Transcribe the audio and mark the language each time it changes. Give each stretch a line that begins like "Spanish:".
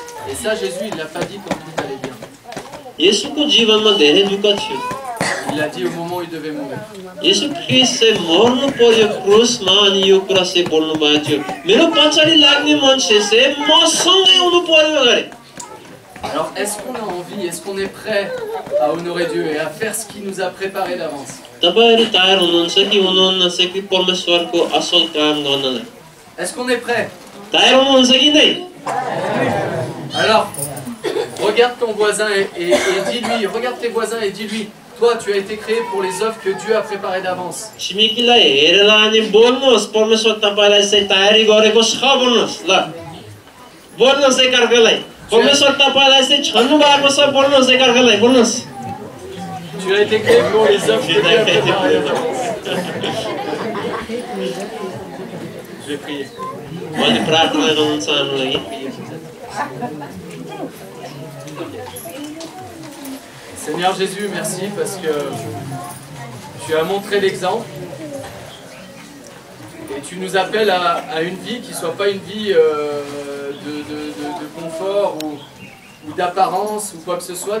French: Et ça, Jésus il l'a pas dit quand tout allait bien.
Nepali: येशूको जीवनमा धेरै दुःख थियो।
French: Il l'a dit au moment où il devait mourir.
Nepali: येशू ख्रीष्ट चाहिँ मर्नु पर्यो क्रुसमा अनि यो कुरा चाहिँ बोल्नु भएको थियो। मेरो पछाडि लाग्ने मान्छे चाहिँ मसँगै हुनु पर्यो अरे।
French: Alors, est-ce qu'on a envie, est-ce qu'on est prêt à honorer Dieu et à faire ce qu'il nous a préparé d'avance?
Nepali: तपाईहरु तयार हुनुहुन्छ कि हुनुहुन्न चाहिँ कि परमेश्वरको असल काम गर्नलाई?
French: Est-ce qu'on est prêt?
Nepali: तयार हुनुहुन्छ कि नै?
French: Alors, regarde ton voisin et dis-lui, regarde tes voisins et dis-lui, toi tu as été créé pour les œuvres que Dieu a préparées d'avance.
Nepali: छिमेकीलाई हेरेर अनि बोल्नुहोस् परमेश्वर तपाईलाई चाहिँ तयारी गरेको छ भन्नुहोस् ल। बोल्नुहोस् एकअर्कालाई। परमेश्वर तपाईलाई चाहिँ छन्नु भएको छ बोल्नुहोस् एकअर्कालाई बोल्नुहोस्।
French: Tu as été créé pour les œuvres que Dieu a préparées d'avance. Je vais prier.
Nepali: मैले प्रार्थना गर्नुहुन्छ हाम्रो लागि।
French: Seigneur Jésus, merci parce que tu as montré l'exemple et tu nous appelles à une vie qui ne soit pas une vie de confort ou d'apparence ou quoi que ce soit.